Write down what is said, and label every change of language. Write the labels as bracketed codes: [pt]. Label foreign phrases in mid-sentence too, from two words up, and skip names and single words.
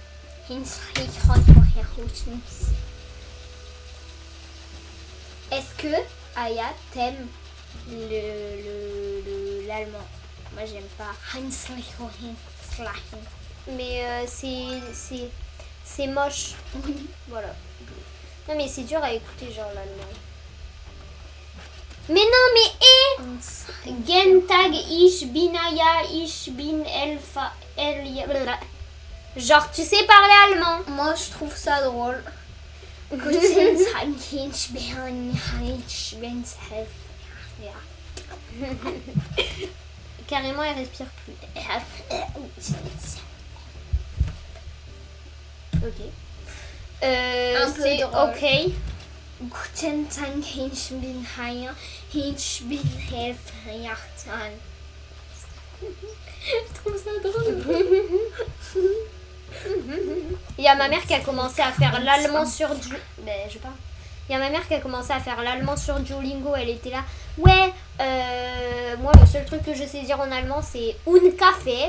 [fr] Est-ce que Aya t'aime l'allemand? Moi, j'aime pas. Mais c'est moche. Voilà. Non mais c'est dur à écouter genre l'allemand. Mais non mais [de] Gentag ich bin Aya ich bin Elfa [fr] genre tu sais parler allemand. Moi, je trouve ça drôle. Carrément elle respire plus. Ok. Un peu c'est drôle. ok. [de] Guten Tag, ich bin Haya, ich bin Helferjachtan. [fr] Je trouve ça drôle. Il y a ma mère qui a commencé à faire l'allemand sur ben, je sais pas. Il y a ma mère qui a commencé à faire l'allemand sur Duolingo. Elle était là. Ouais, moi le seul truc que je sais dire en allemand c'est un café.